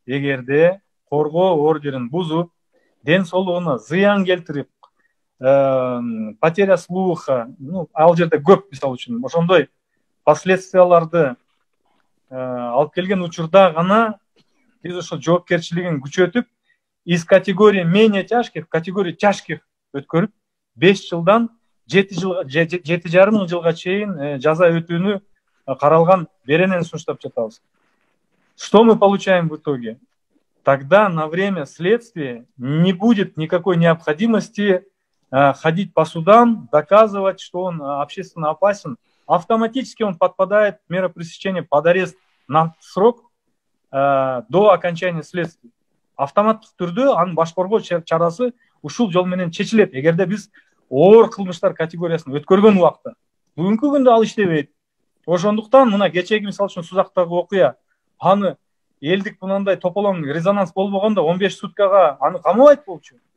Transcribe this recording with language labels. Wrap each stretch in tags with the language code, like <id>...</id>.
<ky>Эгерде коргоо ордерин бузуп, ден соолугуна зыян келтирип,</ky> <ru>потеря слуха,</ru> <ky>ал жерде көп мисалы үчүн ошондой последствияларды алып келген учурда гана биз ошо жоопкерчилигин күчөтүп,</ky> <ru>из категории менее тяжких в категории тяжких</ru> <ky>өткөрүп, 5 жылдан 7,5 жылга чейин жаза өтүүнү каралган беренени сунуштап жатабыз.</ky> <ru>Что мы получаем в итоге? Тогда на время следствия не будет никакой необходимости ходить по судам, доказывать, что он общественно опасен. автоматически он подпадает мера пресечения под арест на срок до окончания следствия.</ru> <ky>Автоматтык түрдө анын башкаруу чарасы ушул жол менен чечилет эгерде биз оор кылмыштар категориясын өткөргөн убакта. Бүгүнкү күндө ал иштебейт. Ошондуктан мына кечеги мисалы үчүн Сузактагы окуя, аны элдик мындай тополоң резонанс болбогондо 15 суткага аны камабайт болчу.</ky>